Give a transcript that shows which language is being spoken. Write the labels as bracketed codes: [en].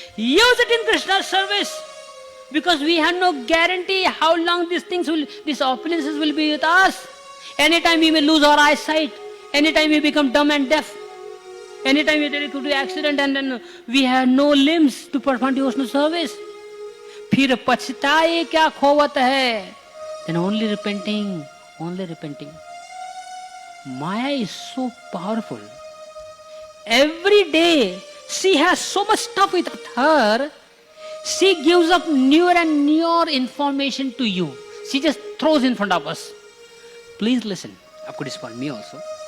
[en] Use it in Krishna's service, because we have no guarantee how long these opulences will be with us. Anytime we may lose our eyesight, anytime we become dumb and deaf, anytime we could do accident and then we have no limbs to perform devotional service. [hi] फिर पछताए क्या खोवत है, [en] then only repenting. Maya is so powerful. Every day she has so much stuff with her. She gives up newer and newer information to you. She just throws in front of us. Please listen. Aapko this for me also.